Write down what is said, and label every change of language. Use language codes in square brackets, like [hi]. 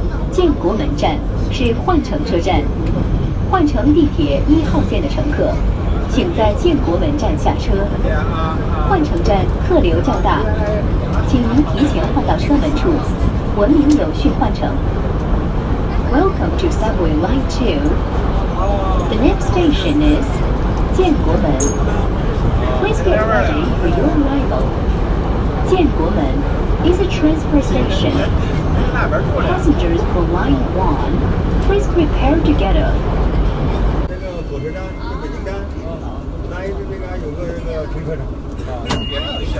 [zh] 建国门站是换乘车站，换乘地铁1号线的乘客，请在建国门站下车。换乘站客流较大，请您提前换到车门处，文明有序换乘。 [en] Welcome to Subway Line 2. The next station is 建国门. Please get ready for your arrival. 建国门 is a transfer station. Passengers for Line 1, please prepare to get off. [zh] 那个火车站，北京站，那一边有个停车场。